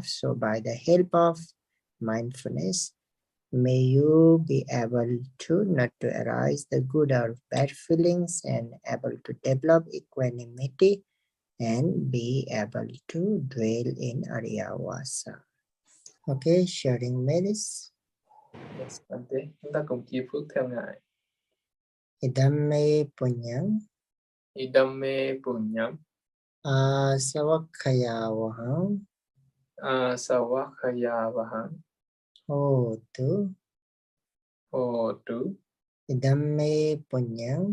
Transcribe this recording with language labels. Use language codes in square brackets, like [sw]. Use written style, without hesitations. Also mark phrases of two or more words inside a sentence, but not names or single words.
[en] So by the help of mindfulness, may you be able to not to arise the good or bad feelings and able to develop equanimity and be able to dwell in Ariyawasa. Okay, sharing merits. Yes, Bante. [vi] Chúng ta cùng chia phước theo Ngài. [pi] Idamme punyam Idamme punyam asavakkayavaham asavakhayavaham hotu. hotu. Idamme punyam